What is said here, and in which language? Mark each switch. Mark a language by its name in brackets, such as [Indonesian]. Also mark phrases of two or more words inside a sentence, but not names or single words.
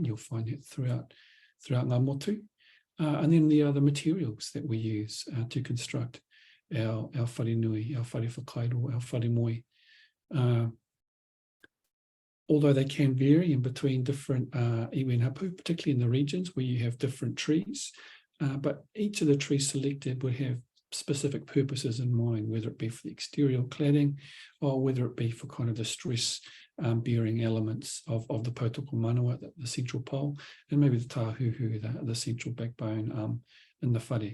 [English] You'll find it throughout [Māori] ngā motu. [English] And then there are the materials that we use to construct our [Māori] whare nui, [English] our [Māori] whare whakairo, [English] our [Māori] whare moi. [English] Although they can vary in between different iwi and hapu, particularly in the regions where you have different trees, but each of the trees selected would have specific purposes in mind, whether it be for the exterior cladding or whether it be for kind of the stress bearing elements of the [Māori] potoko manawa, [English] the central pole, and maybe the tāhuhu, the central backbone in the whare.